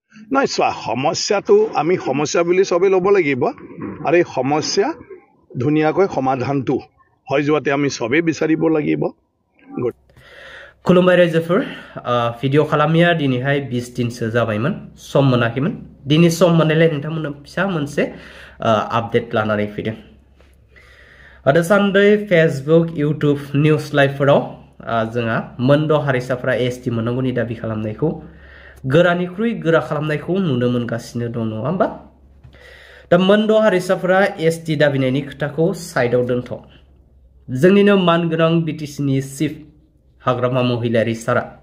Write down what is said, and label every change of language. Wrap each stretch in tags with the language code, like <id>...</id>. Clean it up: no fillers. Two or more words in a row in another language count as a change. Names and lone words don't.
<as>নহয় চোৱা সমস্যাটো আমি সমস্যা বুলি চবেই ল'ব লাগিব আৰু এই সমস্যা ধুনীয়াকৈ সমাধানটো হৈ যোৱাতে আমি চবেই বিচাৰিব লাগিব</as> <brx>खुलुमबाय रायजोफोर भिडिअ खालामनाया दिनैहाय 20 दिनसो जाबायमोन सम मोनाखैमोन दिनै सम मोननायलाय नोंथांमोननो फिसा मोनसे आपडेट लानानै फैदों दासान्दै फेसबुक इउट्युब निउस लाइभफोराव जोंहा मोनद' हारिसाफोरा एसटि मोननांगौनि दाबि खालामनायखौ गोरानिख्रुइ गोरा खालामनायखौ नुनो मोनगासिनो दं नङा होमबा दा मोनद' हारिसाफोरा एसटि दाबिनायनि खोथाखौ साइडआव दोनथ' जोंनिनो मानगोनां बिटिसिनि चिफ हाग्रामा महिलारि सारा</brx>